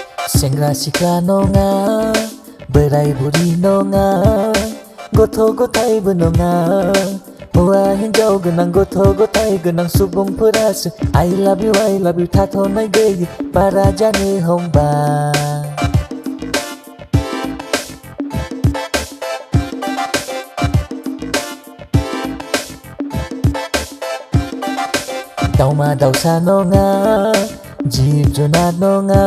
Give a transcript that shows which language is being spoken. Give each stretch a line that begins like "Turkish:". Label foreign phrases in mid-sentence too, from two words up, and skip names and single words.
Bodo: सेंग्रा सिख्ला नङा बोराय बुरि नङा गथ' गथायबो नङा हौवा हिन्जाव गोनां गथ' गथाय गोनां सुबुंफोरासो
English: I love you
Bodo: थाथ'नाय गैयै बारा जानो हमबाय दाउमा दाउसा नङा जिब जुनार नङा